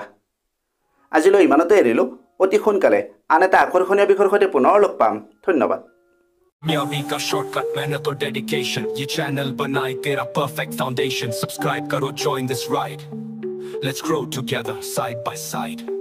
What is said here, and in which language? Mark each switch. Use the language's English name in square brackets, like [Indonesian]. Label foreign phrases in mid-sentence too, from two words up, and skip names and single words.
[Assamese] আজিলৈ ইমানতে এৰিলোঁ। অতি সোনকালে আন এটা আকৰ্ষণীয় বিষয়ৰ সৈতে পুনৰ লগ পাম। ধন্যবাদ। [Hindi] म्यामी का शॉर्टकट मेहनत और डेडिकेशन, ये चैनल बनाए तेरा परफेक्ट फाउंडेशन। सब्सक्राइब करो, [English] join this ride, let's grow together side by side।